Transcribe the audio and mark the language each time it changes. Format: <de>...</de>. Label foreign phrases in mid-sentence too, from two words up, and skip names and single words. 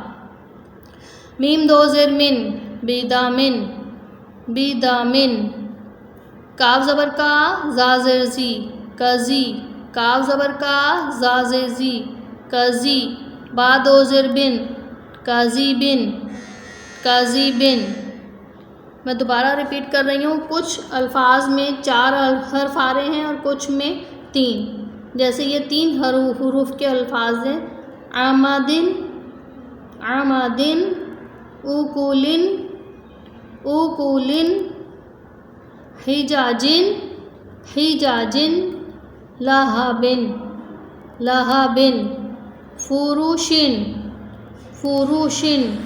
<ur>میم دو زر من، بیدا من، بیدا من، کاف زبر کا، زا زر زی، کزی، کاف زبر کا، زا زر زی، کزی، با دو زر بن، کازی بن، کازی بن، میں دوبارہ ریپیٹ کر رہی ہوں، کچھ الفاظ میں 4 حرف آ رہے ہیں اور کچھ میں 3، جیسے یہ 3 حروف کے الفاظ ہیں،</ur> <ar>عمادن، عمادن، اوکولن، اوکولن، حجاجن، حجاجن، لہابن، لہابن، فروشن، فروشن،</ar>